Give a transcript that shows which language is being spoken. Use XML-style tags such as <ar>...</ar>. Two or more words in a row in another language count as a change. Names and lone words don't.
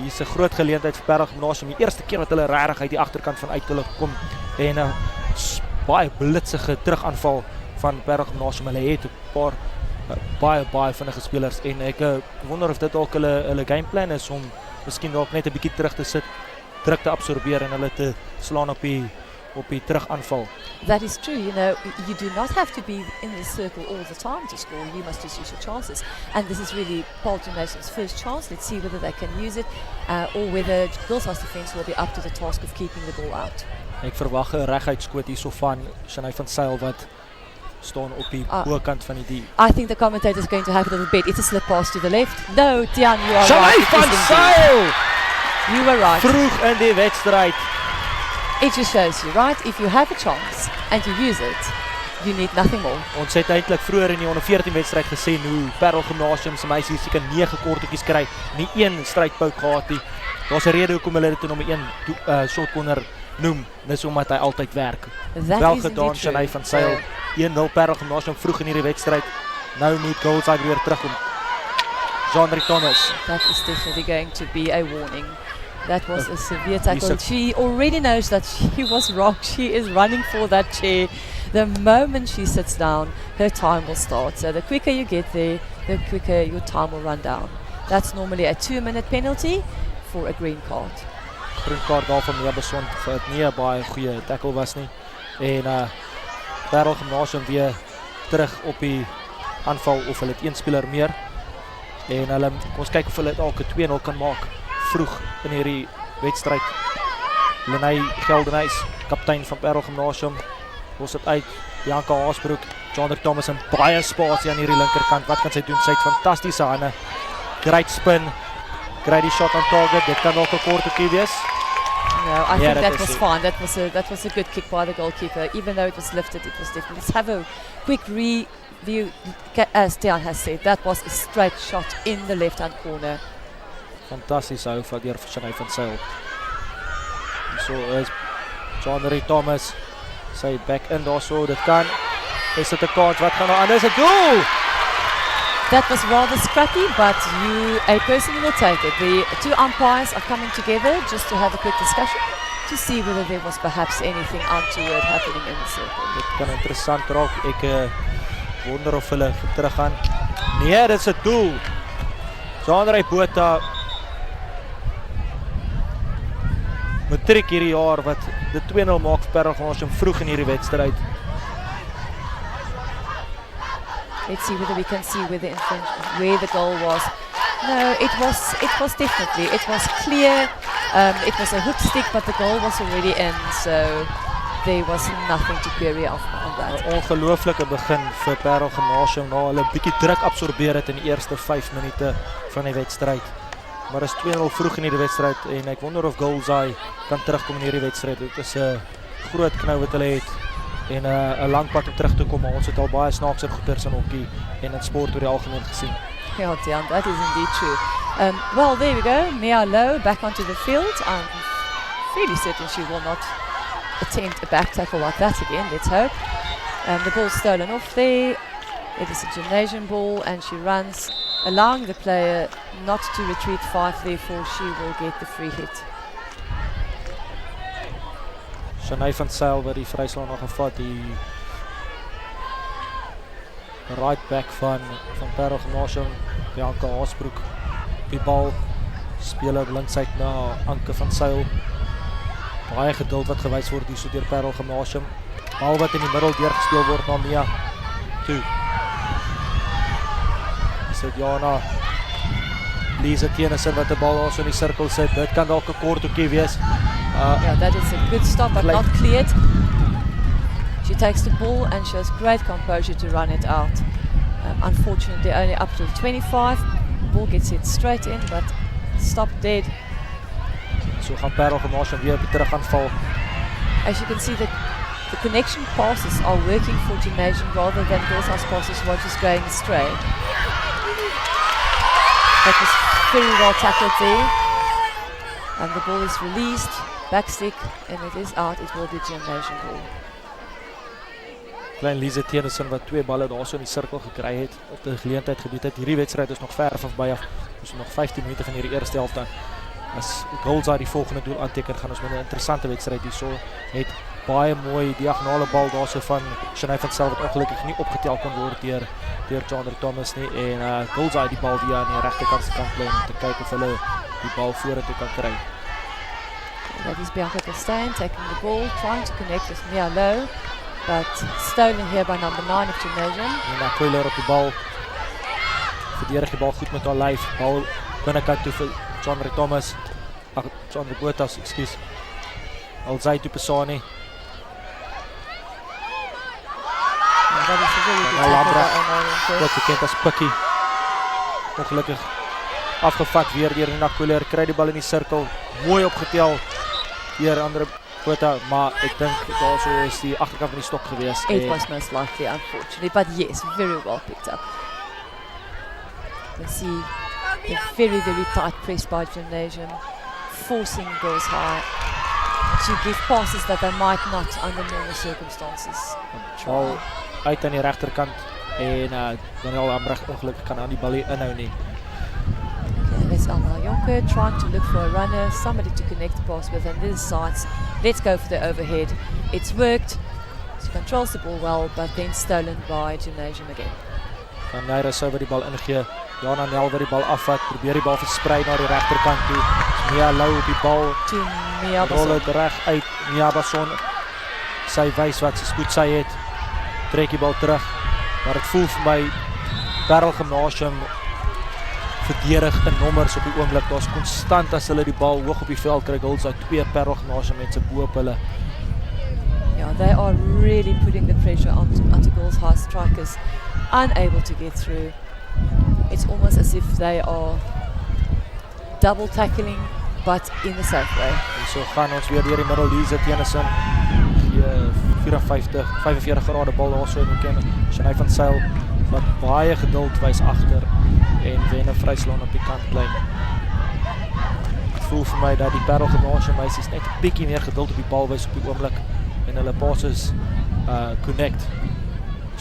<af>Hier's 'n groot geleentheid vir Paarl Gymnasium. Die eerste keer wat hulle regtig uit die agterkant van uit hulle kom en 'n baie blitsige terugaanval van Paarl Gymnasium. Hulle het 'n paar baie vinnige spelers en ek wonder of dit dalk hulle gameplan is om miskien dalk net 'n bietjie terug te sit, druk te absorbeer en hulle te slaan op die terugaanval.</af> <en>That is true, you know, you do not have to be in this circle all the time to score, you must just use your chances. And this is really Paarl Gymnasium's first chance. Let's see whether they can use it or whether Goalsay's defence will be up to the task of keeping the ball out. Ek verwag 'n reguitskoot hierso van Shanae van Sail wat staan op die bokant van die I think the commentator is going to have a little bit. It's a slip pass to the left. No, Tian, you are Shanae right. van Sail! You were right.</en> <af>Vroeg in die wedstryd.</af> <en>It just shows you, right? If you have a chance and you use it, you need nothing more.</en> <af>Ons het eintlik vroeër in die onder 14 wedstryd gesê hoe Paarl Gymnasium se meisies seker 9 kortetjies kry, nie een strydpout gehad nie. Daar's 'n rede hoekom hulle dit in nommer 1</af> <en>shot corner</en> <af>noem, dis omdat hy altyd werk. Wel gedaan Shanae van Sail. 1-0 Paarl Gymnasium vroeg in hierdie wedstryd. Nou moet Goalsay weer terugkom. Jean-Marie Thomas.</af> <en>That is definitely going to be a warning. That was a severe tackle. She already knows that she was wrong. She is running for that chair. The moment she sits down, her time will start. So the quicker you get there, the quicker your time will run down. That's normally a 2-minute penalty for a green card.</en> <af>Groen kaart daar van Mia Basson vir dit nie 'n baie goeie tackle was nie. En Paarl Gymnasium weer terug op die aanval of hulle het een speler meer. En hulle ons kyk of hulle dalk 'n 2-0 kan maak vroeg in hierdie wedstryd. Lenay Geldenhuys, kaptein van Paarl Gymnasium, los dit uit. Bianca Haasbroek, Jean-Marie Thomas in baie spasie aan hierdie linkerkant. Wat kan sy doen? Sy het fantastiese hande.</af> <en>Great spin.</en> <af>Kry die</af> <en>shot on target.</en> <af>Dit kan ook 'n kort hoekie wees.</af> <en>No, I think that was fine. That was a good kick by the goalkeeper. Even though it was lifted, it was different. Let's have a quick review. As Tian has said, that was a straight shot in the left-hand corner.</en> <af>Fantasties hou van deur Shanae van Sail. So is Jean-Marie Thomas. Sy</af> <en>back in</en> <af>daarso. Dit kan. Is dit 'n kans? Wat gaan nou aan? Dis 'n goal!</af> <en>That was rather scrappy, but a person will take it. The two umpires are coming together just to have a quick discussion to see whether there was perhaps anything untoward happening in the circle.</en> <af>Dit kan interessant raak. Ek wonder of hulle terug gaan. Nee, dit is 'n doel. Sandra Botha matriek hierdie jaar wat dit 2-0 maak vir Paarl Gymnasium vroeg in hierdie wedstryd.</af> <en>Let's see whether we can see where the goal was. No, it was definitely, it was clear. It was a hook stick, but the goal was already in, so there was nothing to query on that.</en> <af>'n Ongelooflike begin vir Paarl Gymnasium na hulle bietjie druk absorbeer het in die eerste 5 minute van die wedstryd. Maar is 2-0 vroeg in hierdie wedstryd en ek wonder of Goldsai kan terugkom in hierdie wedstryd. Dit is 'n groot knou wat hulle het en 'n lang pad om terug te kom. Maar ons het al baie snaakse goeters in hokkie en in sport oor die algemeen gesien.</af> <en>Yeah, Dion, that is indeed true. Well, there we go. Mia Low back onto the field. I'm fairly certain she will not attempt a back tackle like that again. Let's hope. The ball stolen off there. It is a gymnasium ball, and she runs, allowing the player not to retreat 5. Therefore, she will get the free hit.</en> <af>Shanae van Sail wat die vryslag nog gevat, die</af> <en>right back</en> <af>van Paarl Gymnasium, Bianca Haasbroek. Die bal speler blindsyd na Anke van Sail. Baie geduld wat gewys word hier so deur Paarl Gymnasium. Bal wat in die middel deurgespeel word na Mia toe. Sit Jana Lisa Tennyson wat 'n bal daar so in die sirkel sit. Dit kan dalk 'n kort hoekie wees.</af> <en>Yeah, that is a good stop, but not cleared. She takes the ball and shows great composure to run it out. Unfortunately, only up to 25. Ball gets hit straight in, but stopped dead.</en> <af>So gaan Paarl Gymnasium weer terug aanval.</af> <en>As you can see, the connection passes are working for gymnasium rather than Girls House passes which is going astray. That was very well tackled there. And the ball is released, backstick, and it is out. It will be gymnasium ball.</en> <af>Klein Lisa Tennyson wat 2 balle daar so in die sirkel gekry het, op die geleentheid gebied het. Hierdie wedstryd is nog ver verby af. Ons het nog 15 minute van hierdie eerste helfte. As Goldsai die volgende doel aanteken, gaan ons met 'n interessante wedstryd hierso. Het baie mooi diagonale bal daarso van Shanae van Sail wat ongelukkig nie opgetel kon word deur Chandra Thomas nie, en Goldsai die bal via aan die regterkant se kant lê om te kyk of hulle die bal vorentoe kan kry.</af> <en>That is Bianca Costain taking the ball, trying to connect with Mia Low, but stolen here by number 9 of gymnasium.</en> <af>En Koiler op die bal. Verdedig die bal goed met haar lyf. Bal binnekant toe vir Chandra Thomas. Chandra Botha, ekskuus. Alzai Tupesani.</af> <en>That is a really good tackle by Omar.</en> <af>Wat bekend as Pikkie. Ongelukkig afgevat weer deur Nina Koiler. Kry die bal in die sirkel. Mooi opgetel deur Andre Botha, maar ek dink daarso is die agterkant van die stok gewees.</af> <en>It was most likely, unfortunately, but yes, very well picked up. You can see the very, very tight press by gymnasium, forcing Girls High to give passes that they might not under normal circumstances</en> <af>Bal</af> <en>try.</en> <af>uit aan die regterkant en Daniel Ambrecht ongelukkig kan aan die bal nie inhou nie.</af> <en>Okay, there's Alma Jonker trying to look for a runner, somebody to connect the pass with, and this sides. Let's go for the overhead. It's worked. She controls the ball well, but then stolen by gymnasium again.</en> <af>Van Naira sou wat die bal ingee. Jana Nel wat die bal afvat, probeer die bal versprei na die regterkant toe. Mia Lou op die bal.</af> <en>To Mia</en> <af>Rol Bason. dit reg uit. Mia Bason. Sy wys wat sy spoed sy het. Trek die bal terug. Maar dit voel vir my Paarl Gymnasium verdedig in nommers op die oomblik. Daar's konstant as hulle die bal hoog op die veld kry. Goldsai 2 Paarl Gymnasium mense bo op hulle.</af> <en>Yeah, they are really putting the pressure onto Girls High strikers, unable to get through. It's almost as if they are double tackling, but in a safe way.</en> <af>En so gaan ons weer deur die middel. Lisa Tennyson. 45 grade bal daar so in die kenne. Shanae van Sail wat baie geduld wys agter en wen 'n vryslaan op die kantlyn. Ek voel vir my dat die Paarl Gymnasium meisies net 'n bietjie meer geduld op die bal wys op die oomblik en hulle</af> <en>passes connect.</en>